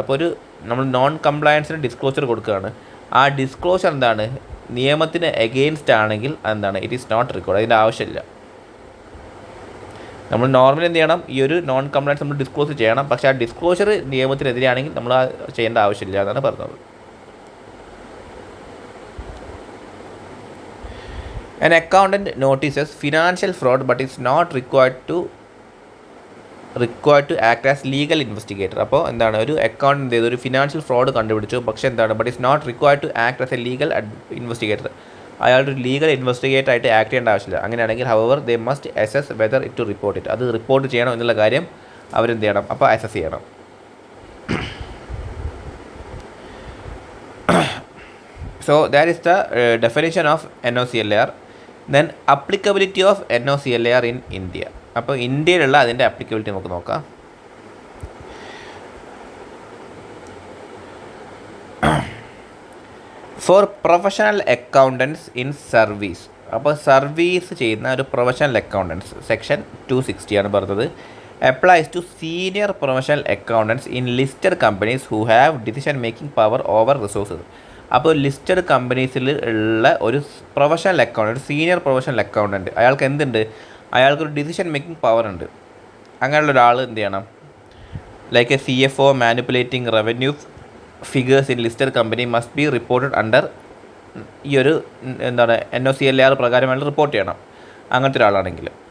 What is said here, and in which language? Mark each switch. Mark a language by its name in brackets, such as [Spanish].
[Malayalam] അപ്പോൾ നമ്മൾ non കംപ്ലയൻസിന് disclosure കൊടുക്കുകയാണ്, ആ ഡിസ്ക്ലോഷർ നിയമത്തിന് എഗെയിൻസ്റ്റ് ആണെങ്കിൽ [English] it is not required, [Malayalam] അതിൻ്റെ ആവശ്യമില്ല. നമ്മൾ നോർമലി എന്ത് ചെയ്യണം, ഈ ഒരു നോൺ കംപ്ലയൻസ് നമ്മൾ ഡിസ്ക്ലോസ് ചെയ്യണം, പക്ഷേ ആ ഡിസ്ക്ലോഷർ നിയമത്തിനെതിരെയാണെങ്കിൽ നമ്മൾ ചെയ്യേണ്ട ആവശ്യമില്ല എന്നാണ് പറഞ്ഞത്. [English] An accountant notices financial fraud but is not required to act as legal investigator. [Malayalam] അപ്പോൾ ഒരു അക്കൗണ്ടൻ്റ് ഒരു ഫിനാൻഷ്യൽ ഫ്രോഡ് കണ്ടുപിടിച്ചു, പക്ഷേ [English] But is not required to act as a legal investigator. [Malayalam] അയാളൊരു ലീഗൽ ഇൻവെസ്റ്റിഗേറ്റർ ആയിട്ട് ആക്ട് ചെയ്യേണ്ട ആവശ്യമില്ല. അങ്ങനെയാണെങ്കിൽ [English] However they must assess whether it to report it. [Malayalam] അത് റിപ്പോർട്ട് ചെയ്യണം എന്നുള്ള കാര്യം അവരെന്ത് ചെയ്യണം, അപ്പോൾ അസസ് ചെയ്യണം. [English] So that is the definition of NOCLAR. Then applicability of NOCLAR in India. [Malayalam] അപ്പോൾ ഇന്ത്യയിലുള്ള അതിൻ്റെ ആപ്ലിക്കബിലിറ്റി നമുക്ക് നോക്കാം. [English] For professional accountants in service. [Malayalam] അപ്പോൾ സർവീസ് ചെയ്യുന്ന ഒരു പ്രൊഫഷണൽ അക്കൗണ്ടൻസ് സെക്ഷൻ 260 ആണ് പറഞ്ഞത്. [English] applies to senior professional accountants in listed companies who have decision making power over resources. [Malayalam] അപ്പോൾ ലിസ്റ്റഡ് കമ്പനീസിൽ ഉള്ള ഒരു professional accountant, senior professional accountant, അയാൾക്ക് എന്തുണ്ട്, അയാൾക്കൊരു ഡിസിഷൻ മേക്കിംഗ് പവർ ഉണ്ട്. അങ്ങനെയുള്ള ഒരാൾ എന്ത് ചെയ്യണം, [English] like a CFO manipulating revenue figures in listed company must be reported under [Malayalam] ഈ ഒരു എന്താണ് NOCLAR പ്രകാരമാണ് റിപ്പോർട്ട് ചെയ്യണം അങ്ങനത്തെ ഒരാളാണെങ്കിൽ.